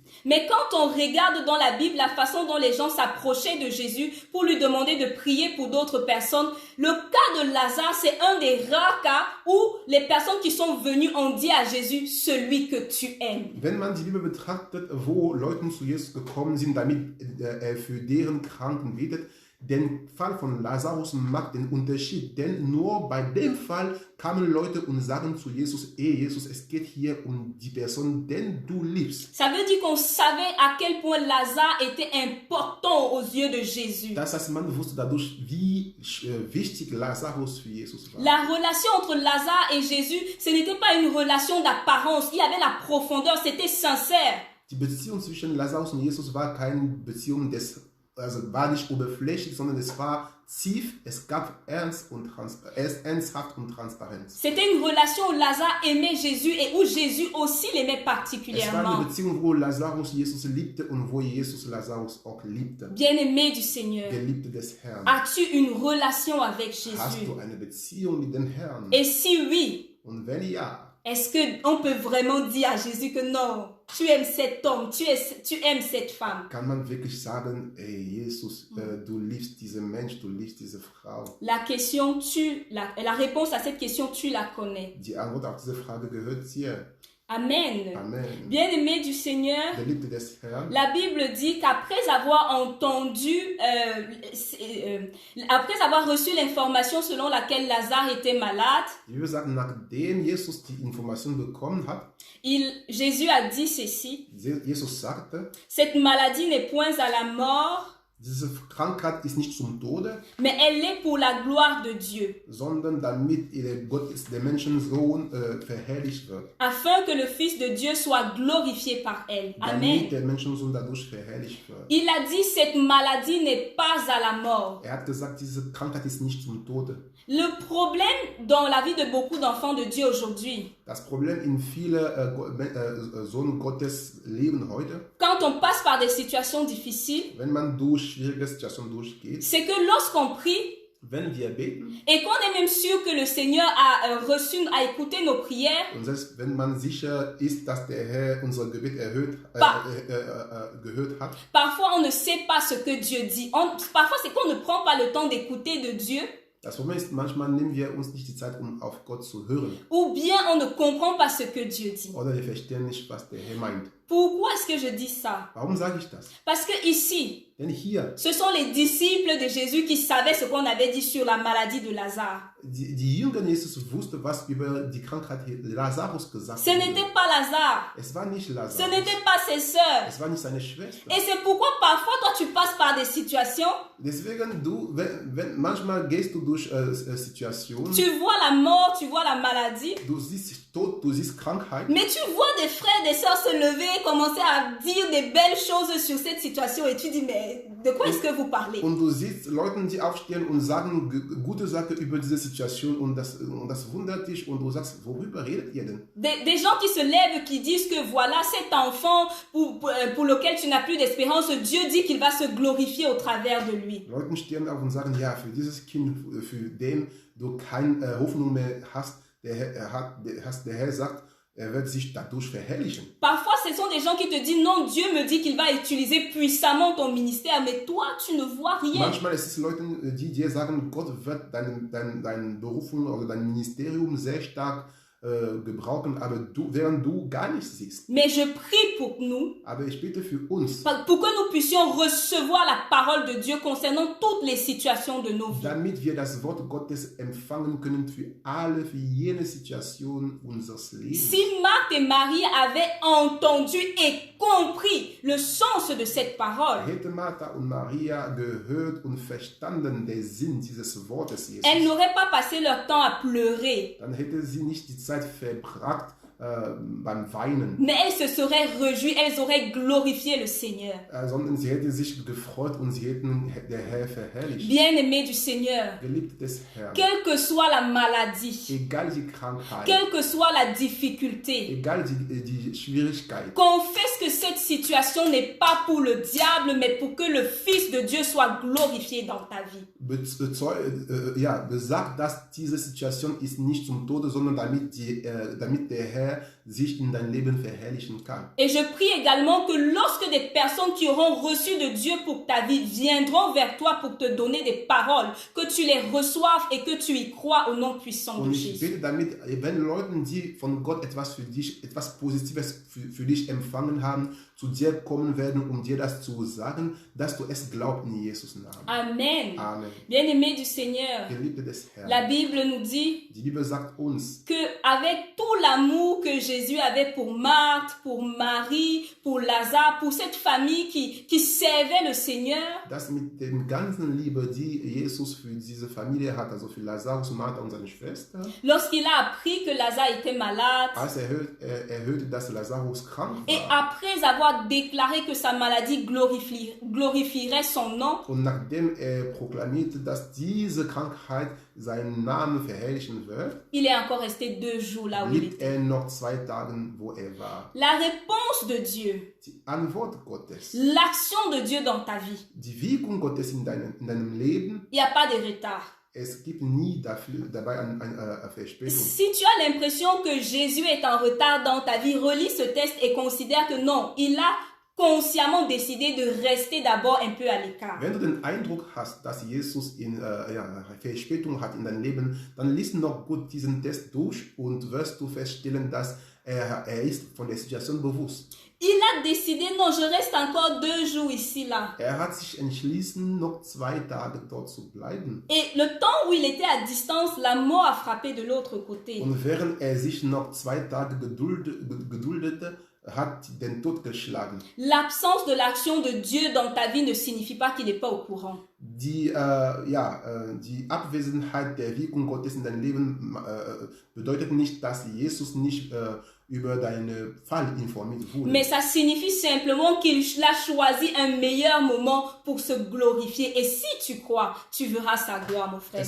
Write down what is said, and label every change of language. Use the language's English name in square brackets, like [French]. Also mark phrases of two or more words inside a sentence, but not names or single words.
[French] Mais quand on regarde dans la Bible la façon dont les gens s'approchaient de Jésus pour lui demander de prier pour d'autres personnes, le cas de Lazare, c'est un des rares cas où les personnes qui sont venues ont dit à Jésus, celui que tu aimes. [German] Wenn man die Bibel betrachtet, wo Leute zu Jesus gekommen sind, damit er für deren Kranken betet, der Fall von Lazarus macht den Unterschied, denn nur bei dem Fall kamen Leute und sagen zu Jesus, Jesus, es geht hier um die Person, den du liebst. [French] Ça veut dire qu'on savait à quel point Lazare était important aux yeux de Jésus. [German] Das heißt, man wusste dadurch, wie wichtig Lazarus für Jesus war. [French] La relation entre Lazare et Jésus, ce n'était pas une relation d'apparence, il y avait la profondeur, c'était sincère. [German] Die Beziehung zwischen Lazarus und Jesus war keine Beziehung des also war nicht oberflächlich, sondern es war tief, es gab ernsthaft und Transparenz. [French] C'était une relation où Lazare aimait Jésus et où Jésus aussi l'aimait [German] Es war [French] particulièrement. [German] eine Beziehung, wo Lazarus Jesus liebte und wo Jesus Lazarus auch liebte. [French] Bien-aimé du Seigneur, [German] Geliebte des Herrn. [French] as-tu une relation avec [German] Hast [French] Jésus? [German] du eine Beziehung mit dem Herrn? [French] Et si oui, [German] Und wenn ja, [French] est-ce qu'on peut vraiment dire à Jésus que non, tu aimes cet homme, tu aimes cette femme? [German] kann man wirklich sagen, ey Jesus, du liebst diesen Mensch, du liebst diese Frau? [French] La réponse à cette question, tu la connais. [German] Die Antwort auf diese Frage gehört dir. [French] Amen. [German] Amen. [French] Bien-aimé du Seigneur, [German] Geliebte des Herrn. [French] la Bible dit qu'après avoir après avoir reçu l'information selon laquelle Lazare était malade, [German] Die Bibel sagt, nachdem Jesus die Information bekommen hat, [French] Jésus a dit ceci: [German] Jesus sagte, [French] cette maladie n'est point à la mort, [German] diese Krankheit ist nicht zum Tode, [French] mais elle est pour la gloire de Dieu, [German] sondern damit der Menschensohn verherrlicht wird. [French] afin que le Fils de Dieu soit glorifié par elle. [German] Damit [French] Amen. [German] der Menschensohn dadurch verherrlicht wird. [French] Il a dit cette maladie n'est pas à la mort. [German] Er hat gesagt, diese Krankheit ist nicht zum Tode. [French] Le problème dans la vie de beaucoup d'enfants de Dieu aujourd'hui, [German] Das Problem in vielen Sohn Gottes Leben heute, [French] quand on passe par des situations difficiles, [German] wenn man durch schwierige Situationen durchgeht, [French] c'est que lorsqu'on prie [German] wenn wir beten [French] et qu'on est même sûr que le Seigneur a écouté nos prières, [German] und selbst wenn man sicher ist, dass der Herr unser Gebet gehört hat, [French] parfois on ne sait pas ce que Dieu dit. Parfois c'est qu'on ne prend pas le temps d'écouter de Dieu, [German] das Problem ist, manchmal nehmen wir uns nicht die Zeit, um auf Gott zu hören. [French] ou bien on ne comprend pas ce que Dieu dit. [German] Oder wir verstehen nicht, was der Herr meint. [French] Pourquoi est-ce que je dis ça? [German] Warum sage ich das? [French] Parce que ici, [German] Denn hier, [French] ce sont les disciples de Jésus qui savaient ce qu'on avait dit sur la maladie de Lazare. [German] die Jünger Jesus wussten, was über die Krankheit Lazarus gesagt [French] Ce [German] wurde. [French] n'était pas Lazare, [German] Es war nicht [French] ce [German] Lazarus. [French] n'était pas ses sœurs. [German] Es war nicht seine Schwester. [French] Et c'est pourquoi parfois toi tu passes par des situations, [German] Deswegen, manchmal gehst du durch Situationen, [French] tu vois la mort, tu vois la maladie, [German] du siehst Tod, du siehst Krankheit, [French] mais tu vois des frères et des sœurs se lever et commencer à dire des belles choses sur cette situation et tu dis mais de quoi est-ce que vous parlez? [German] und du siehst Leute, die aufstehen und sagen gute Sachen über diese Situation und das wundert dich und du sagst, worüber redet ihr denn? [French] Des gens qui se lèvent, qui disent que voilà cet enfant pour lequel tu n'as plus d'espérance, Dieu dit qu'il va se glorifier au travers de lui. [German] Leute stehen auf und sagen, ja, für dieses Kind, für den du keine Hoffnung mehr hast, der Herr sagt, er wird sich dadurch verherrlichen. [French] Parfois, ce sont des gens qui te disent, non, Dieu me dit qu'il va utiliser puissamment ton ministère, mais toi, tu ne vois rien. [German] Manchmal ist es Leute, die dir sagen, Gott wird deine Berufung oder dein Ministerium sehr stark gebrauchen, aber während du gar nichts siehst. [French] Mais je prie pour nous, [German] Aber ich bitte für uns, [French] pour que nous puissions recevoir la parole de Dieu concernant toutes les situations de nos vies. [German] damit wir das Wort Gottes empfangen können für jene Situation unseres Lebens. [French] Si Marthe et Marie avaient entendu et compris le sens de cette parole, [German] Hätte Martha und Maria gehört und verstanden den Sinn dieses Wortes Jesus, [French] elles n'auraient pas passé leur temps à pleurer, [German] dann hätte sie nicht die Zeit verbracht beim Weinen, [French] mais elles se seraient réjouies, elles auraient glorifié le Seigneur. [German] sondern sie hätte sich gefreut und sie hätten der Herr verherrlicht. [French] Bien-aimé du Seigneur, [German] Geliebte des Herrn, [French] quelle que soit la maladie, [German] egal die Krankheit, [French] quelle que soit la difficulté, [German] egal die Schwierigkeit, [French] confesse que cette situation n'est pas pour le diable, mais pour que le Fils de Dieu soit glorifié dans ta vie. [German] besagt, dass diese Situation ist nicht zum Tode, sondern damit der Herr sich in dein Leben verherrlichen kann. [French] Et je prie également que lorsque des personnes qui auront reçu de Dieu pour ta vie viendront vers toi pour te donner des paroles, que tu les reçoives et que tu y crois au nom puissant de [German] Und ich [French] Jésus. [German] bete damit, wenn Leute, die von Gott etwas für dich, etwas Positives für dich empfangen haben, zu dir kommen werden, um dir das zu sagen, dass du es glaubst in Jesus Namen. [French] Amen. [German] Amen. [French] Bien-aimé du Seigneur, [German] Geliebte des Herrn, [French] la Bible nous dit [German] die Bibel sagt uns, [French] que avec tout l'amour que Jésus avait pour Marthe, pour Marie, pour Lazare, pour cette famille qui servait le Seigneur, [German] dass mit dem ganzen Liebe, die Jesus für diese Familie hat, also für Lazarus, Martha und seine Schwester, [French] lorsqu'il a appris que Lazare était malade, [German] als er hörte, dass Lazarus krank [French] et [German] war, [French] après avoir avoir déclaré que sa maladie glorifierait son nom, [German] Und nachdem proklamierte, dass diese Krankheit seinen Namen verherrlichen wird, [French] il est encore resté 2 jours là où il [German] blieb [French] était. [German] noch 2 Tage, wo war. [French] La réponse de Dieu, [German] Die Antwort Gottes, [French] l'action de Dieu dans ta vie, [German] die Wirkung Gottes in deinem Leben, [French] il n'y a pas de retard. [German] es gibt nie dabei eine Verspätung. [French] Si tu as l'impression que Jésus est en retard dans ta vie, relis ce texte et considère que non, il a consciemment décidé de rester d'abord un peu à l'écart. [German] Wenn du den Eindruck hast, dass Jesus Verspätung hat in deinem Leben, dann lies noch gut diesen Test durch und wirst du feststellen, dass er ist von der Situation bewusst. [French] Il a décidé, non, je reste encore 2 jours ici, là. [German] Er hat sich entschlossen, noch 2 Tage dort zu bleiben. [French] Et le temps où il était à distance, la mort a frappé de l'autre côté. [German] Und während er sich noch 2 Tage geduldete, hat den Tod geschlagen. [French] L'absence de l'action de Dieu dans ta vie ne signifie pas qu'il n'est pas au courant. [German] Die Abwesenheit der Wirkung Gottes in deinem Leben bedeutet nicht, dass Jesus nicht über deinen Fall informiert wurde. [French] Mais ça signifie simplement qu'il a choisi un meilleur moment pour se glorifier. Et si tu crois, tu verras sa gloire, mon frère, ma